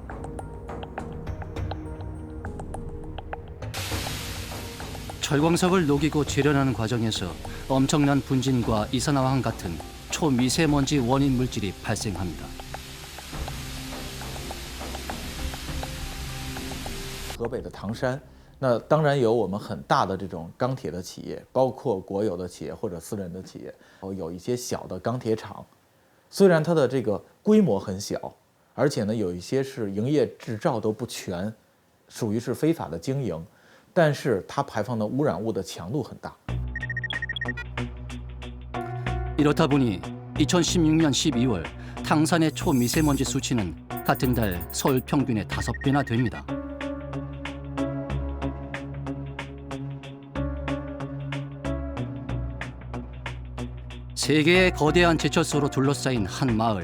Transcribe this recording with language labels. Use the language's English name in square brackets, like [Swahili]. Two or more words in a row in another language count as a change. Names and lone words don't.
[Korean] 철광석을 녹이고 재련하는 과정에서 엄청난 분진과 이산화황 같은 초미세먼지 원인 물질이 발생합니다. [Chinese] 河北的唐山，那当然有我们很大的这种钢铁的企业，包括国有的企业或者私人的企业，有一些小的钢铁厂，虽然它的这个规模很小，而且呢有一些是营业执照都不全，属于是非法的经营，但是它排放的污染物的强度很大。 [Korean] 이렇다 보니 2016년 12월 탕산의 초미세먼지 수치는 같은 달 서울 평균의 5배나 됩니다. 세계의 거대한 제철소로 둘러싸인 한 마을.